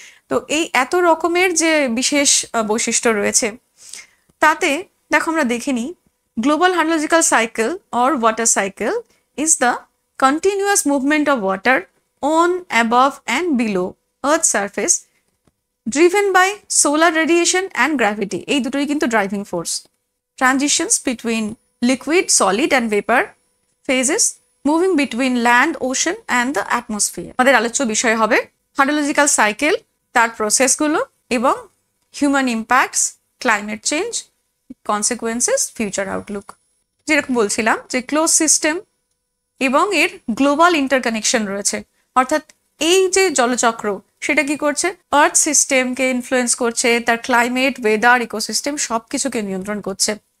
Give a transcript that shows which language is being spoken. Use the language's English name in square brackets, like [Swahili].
[Bangla] তো এই এত রকমের যে বিশেষ বৈশিষ্ট্য রয়েছে, তাতে দেখো আমরা দেখে নিই, [English] Global hydrological cycle or water cycle is the continuous movement of water on, above and below earth surface, driven by solar radiation and gravity. [Bangla] এই দুটোই কিন্তু driving force. [English] Transitions between liquid, solid and vapor phases, moving between land, ocean and the atmosphere. [Bangla] আমাদের আলোচ্য বিষয় হবে hydrological cycle, তার প্রসেসগুলো এবং human impacts, climate change, consequences, future Outlook. যেরকম বলছিলাম যে ক্লোজ সিস্টেম এবং এর গ্লোবাল ইন্টারকানেকশন রয়েছে, অর্থাৎ এই যে জলচক্র সেটা কি করছে, আর্থ সিস্টেমকে ইনফ্লুয়েন্স করছে, তার ক্লাইমেট, ওয়েদার, ইকোসিস্টেম সব কিছুকে নিয়ন্ত্রণ করছে।